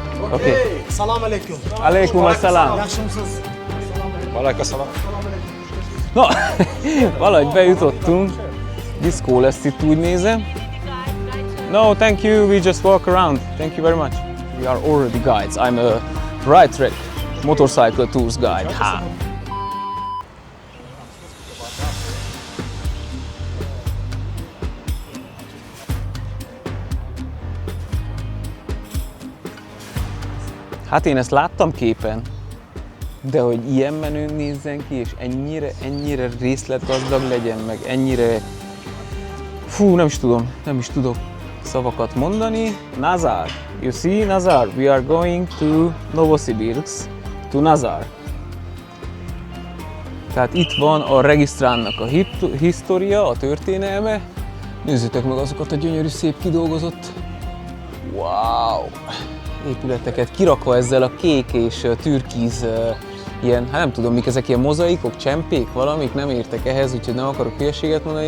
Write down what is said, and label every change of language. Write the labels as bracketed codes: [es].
[en] Okay. [ar] Salam alaikum. Alaikum assalam. [uz] Yaxshimisiz? [ar] Valakassalam. [hu] Na, valahogy bejutottunk. Diszkó lesz itt, úgy nézem. [en] No, thank you. We just walk around. Thank you very much. We are already guides. I'm a Ride Trek motorcycle tours guide. Ha. [hu] Hát én ezt láttam képen, de hogy ilyen menőn nézzen ki, és ennyire részletgazdag legyen, meg ennyire... Fú, nem is tudok szavakat mondani. [en] Nazar, you see Nazar, we are going to Novosibirsk, to Nazar. [hu] Tehát itt van a Regisztránnak a história, a történelme. Nézzétek meg azokat a gyönyörű, szép kidolgozott, wow, épületeket, kirakva ezzel a kék és türkiz ilyen, hát nem tudom mik ezek, ilyen mozaikok, csempék, valamik, nem értek ehhez, úgyhogy nem akarok hülyeséget mondani.